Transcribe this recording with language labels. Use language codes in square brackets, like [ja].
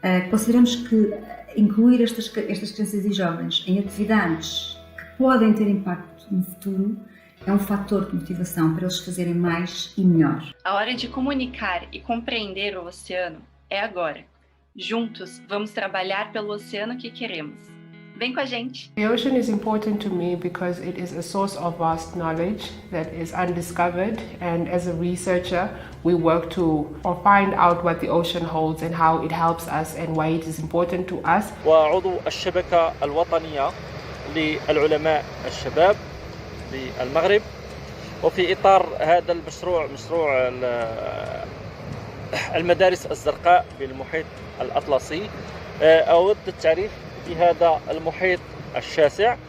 [pt] Consideramos que incluir estas crianças e jovens em atividades que podem ter impacto no futuro é um fator de motivação para eles fazerem mais e melhor. A hora de comunicar e compreender o oceano é agora. Juntos, vamos trabalhar pelo oceano que queremos. Vem com a gente! [en] The ocean is important to me because it is a source of vast knowledge that is undiscovered, and as a researcher, we work to find out what the ocean holds and how it helps us and why it is important to us. [ar] وعضو الشبكة الوطنية للعلماء الشباب بالمغرب، وفي إطار هذا المشروع مشروع المدارس الزرقاء بالمحيط الأطلسي، أود التعريف بهذا المحيط الشاسع.